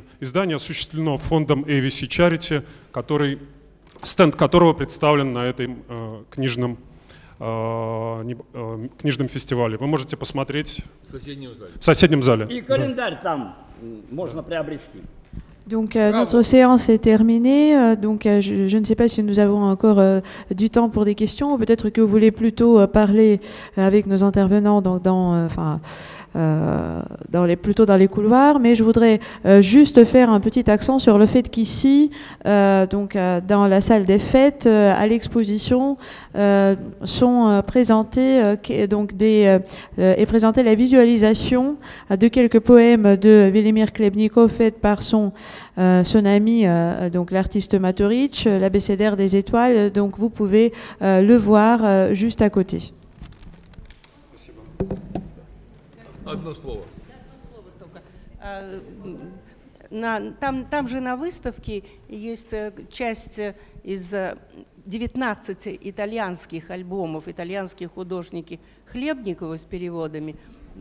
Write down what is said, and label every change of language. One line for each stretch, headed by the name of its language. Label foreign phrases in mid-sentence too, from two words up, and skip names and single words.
Russian: Издание осуществлено фондом ABC Charity, стенд которого представлен на этом книжном фестивале. Вы можете посмотреть в соседнем зале. И календарь там можно приобрести.
French: Donc notre séance est terminée, donc je ne sais pas si nous avons encore du temps pour des questions, ou peut-être que vous voulez plutôt parler avec nos intervenants plutôt dans les couloirs, mais je voudrais juste faire un petit accent sur le fait qu'ici, dans la salle des fêtes, à l'exposition, sont présentés est présentée la visualisation de quelques poèmes de Velimir Klebnikov faits par son ami, donc l'artiste Maturitch, l'abécédaire des étoiles. Donc vous pouvez le voir juste à côté.
Russian: Одно слово. Там же на выставке есть часть из 19 итальянских альбомов, итальянских художников Хлебникова с переводами.